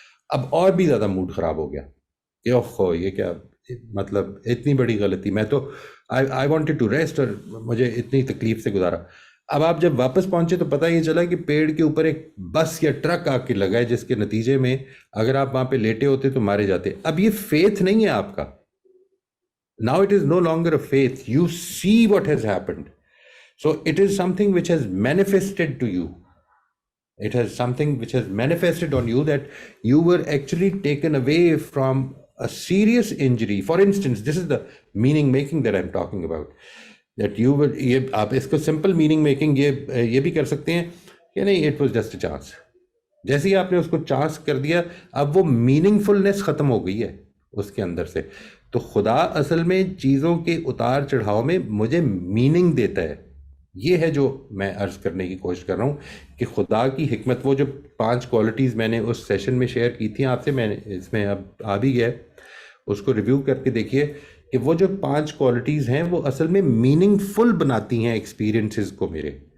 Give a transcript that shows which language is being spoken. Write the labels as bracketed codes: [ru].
[ur] اب اور بھی زیادہ موڈ خراب ہو گیا کہ اوہ یہ کیا، مطلب اتنی بڑی غلطی، میں تو [en] I wanted to rest [ur] اور مجھے اتنی تکلیف سے گزارا. اب آپ جب واپس پہنچے تو پتہ یہ چلا کہ پیڑ کے اوپر ایک بس یا ٹرک آ کے لگا ہے جس کے نتیجے میں اگر آپ وہاں پہ لیٹے ہوتے تو مارے جاتے. اب یہ فیتھ نہیں ہے آپ کا. [en] Now it is no longer a faith. You see what has happened. So it is something which has manifested to you. It has something which has manifested on you that you were actually taken away from a serious injury. For instance, this is the meaning making that I'm talking about. That you were, [ur] آپ اس کو simple meaning making یہ بھی کر سکتے ہیں کہ نہیں [en] it was just a chance. [ur] جیسے ہی آپ نے اس کو چانس کر دیا اب وہ میننگ فلنس ختم ہو گئی ہے اس کے اندر سے. تو خدا اصل میں چیزوں کے اتار چڑھاؤ میں مجھے میننگ دیتا ہے. یہ ہے جو میں عرض کرنے کی کوشش کر رہا ہوں کہ خدا کی حکمت. وہ جو 5 کوالٹیز میں نے اس سیشن میں شیئر کی تھیں آپ سے، میں اس میں اب آ بھی گیا، اس کو ریویو کر کے دیکھیے کہ وہ جو 5 کوالٹیز ہیں وہ اصل میں میننگ فل بناتی ہیں ایکسپیرینسز کو میرے.